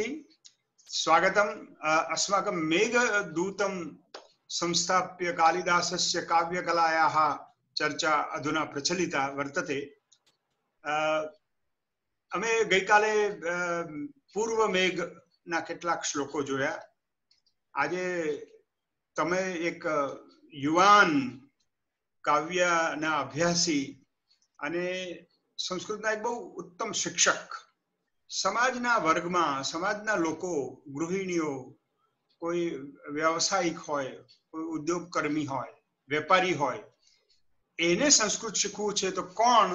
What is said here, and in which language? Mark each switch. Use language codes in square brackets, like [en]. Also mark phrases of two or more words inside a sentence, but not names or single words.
[sa] स्वागतम्। अस्माकं मेघदूतं संस्थाप्य कालिदासस्य काव्यकलायाः चर्चा अधुना प्रचलिता वर्तते। [gu] અમે ગઈકાલે પૂર્વ મેઘના કેટલાક શ્લોકો જોયા। આજે તમે એક યુવાન કાવ્યના અભ્યાસી અને સંસ્કૃતના એક બહુ ઉત્તમ શિક્ષક, સમાજના વર્ગમાં સમાજના લોકો, ગૃહિણીઓ, કોઈ વ્યવસાયિક હોય, કોઈ ઉદ્યોગકર્મી હોય, વેપારી હોય, એને સંસ્કૃત શીખવું છે તો કોણ?